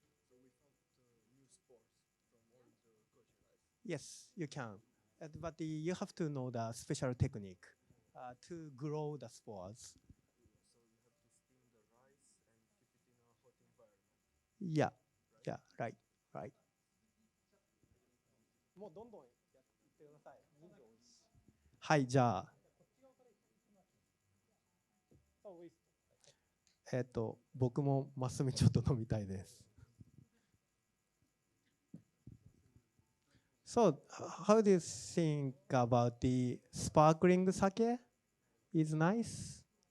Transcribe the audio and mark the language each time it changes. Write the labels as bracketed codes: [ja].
[en] So without new spores from all the koji, right? Yes, you can. But you have to know the special technique to grow the spores. So you have to steam the rice and keep it in a hot environment. Yeah, right? Yeah, right. [ja] もうどんどんやってください。人数多いし。はい、じゃあ。僕もマスミちょっと飲みたいです。 [en] So, how do you think about the sparkling sake? Is nice?